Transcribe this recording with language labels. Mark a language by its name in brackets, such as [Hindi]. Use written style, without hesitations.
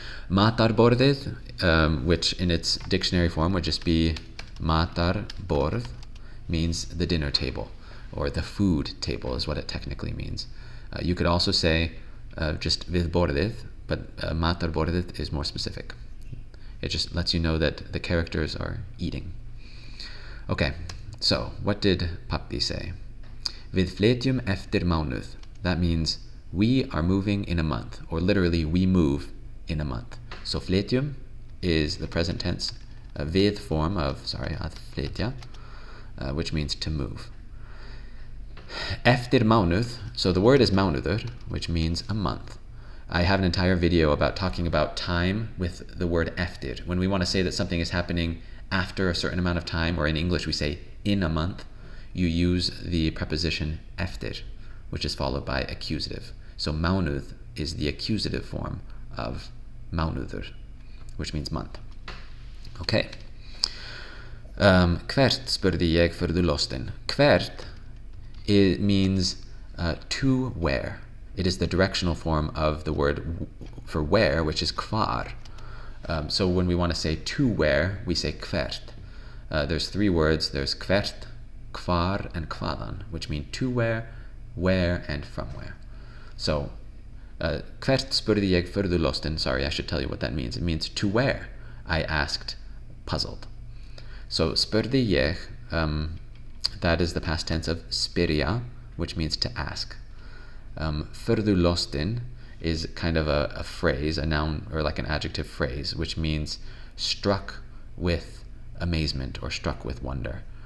[English] Matarborðið, which in its dictionary form would just be matarborð, means the dinner table, or the food table is what it technically means. You could also say just [Icelandic] við borðið, [English] but matarborðið is more specific. It just lets you know that the characters are eating. Okay, so what did Pappi say? [Icelandic] Við flytjum eftir mánuð. [English] That means we are moving in a month, or literally we move in a month. So flytjum is the present tense, a við form of, [Icelandic] að flytja, [English] which means to move. [Icelandic] Eftir mánuð, [English] so the word is mánuður, which means a month. I have an entire video about talking about time with the word eftir. When we want to say that something is happening after a certain amount of time, or in English we say in a month, you use the preposition efter, which is followed by accusative. So mánuð is the accusative form of mánuður, which means month. Okay. [Icelandic] Hvert spurði ég furðu lostin. [English] Hvert, it means to where. It is the directional form of the word for where, which is hvar. So when we want to say to where, we say hvert. There's three words. There's hvert, hvar, and hvaðan, which mean to where, and from where. [Icelandic] So hvert spurði ég furðu lostin. [English] Sorry, I should tell you what that means. It means to where, I asked, puzzled. So spurði ég, that is the past tense of spyrja, which means to ask. [Icelandic] Furðu lostin [English] is kind of a phrase, a noun or like an adjective phrase, which means struck with amazement or struck with wonder.